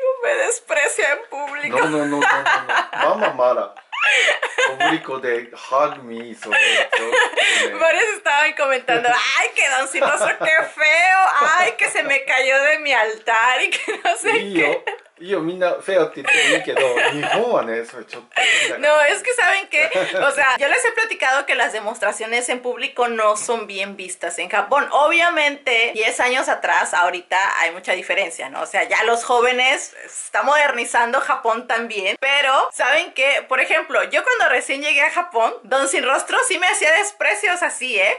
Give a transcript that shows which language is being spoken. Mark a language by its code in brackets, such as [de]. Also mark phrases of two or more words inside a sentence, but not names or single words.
[es] Me desprecia en público. No. Mamá mala. Público de [en] hug me. [es] Varios estaban comentando, ay, que don Siloso, qué feo. Ay, que se me cayó de mi altar y que no sé qué. [ja] いいよみんなフェアって言ってもいいけど日本はねそれちょっと [es] No, es que saben que, o sea, yo les he platicado que las demostraciones en público no son bien vistas en Japón. Obviamente, 10 años atrás, ahorita hay mucha diferencia, ¿no? O sea, ya los jóvenes está modernizando Japón también. Pero, ¿saben qué? Por ejemplo, yo cuando recién llegué a Japón, Don Sin Rostro sí me hacía desprecios así, ¿eh?